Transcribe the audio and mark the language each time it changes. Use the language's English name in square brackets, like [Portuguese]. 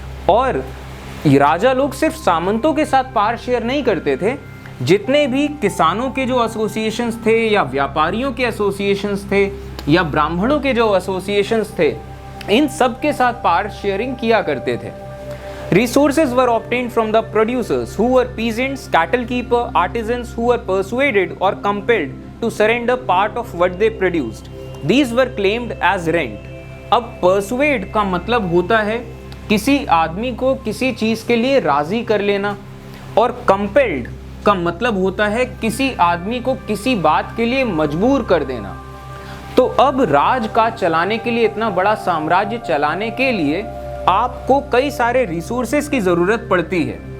[Hindi] और राजा लोग सिर्फ सामंतों के साथ पावर शेयर नहीं करते थे, जितने भी किसानों के जो एसोसिएशंस थे या व्यापारियों के एसोसिएशंस थे या ब्राह्मणों के जो एसोसिएशंस थे, इन सब के साथ पावर शेयरिंग किया करते थे। [English] Resources were obtained from the producers who were peasants, cattle keeper, artisans who were persuaded or compelled to surrender part of what they produced. These were claimed as rent. [Hindi] अब persuade का मतलब होता है किसी आदमी को किसी चीज़ के लिए राज़ी कर लेना, और compelled का मतलब होता है किसी आदमी को किसी बात के लिए मजबूर कर देना। तो अब राज का चलाने के लिए, इतना बड़ा साम्राज्य चलाने के लिए आपको कई सारे रिसोर्सेज की ज़रूरत पड़ती है।